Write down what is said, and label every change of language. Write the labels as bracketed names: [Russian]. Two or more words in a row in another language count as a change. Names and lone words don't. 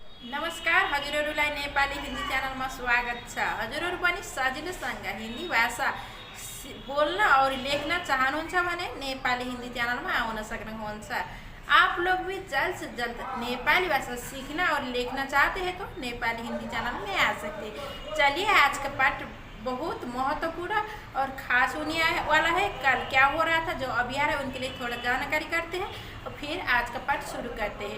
[Nepali] नमस्कार, हजुरहरूलाई नेपाली हिन्दी च्यानलमा स्वागत छ। हजुरहरू पनि सजिलोसँग हिन्दी भाषा बोल्न और लेख्न चाहनुहुन्छ भने नेपाली हिन्दी च्यानलमा आउन सक्नुहुन्छ। [Hindi] आप लोग भी जल्द से जल्द नेपाली भाषा सीखना और लिखना चाहते हैं तो नेपाली हिंदी चैनल में आ सकते हैं। चलिए, आज का पाठ बहुत महत्वपूर्ण और खास होने वाला है। कल क्या हो रहा था जो अभी आ रहा है उनके लिए थोड़ा जानकारी करते हैं और फिर आज का पाठ शुरू करते हैं।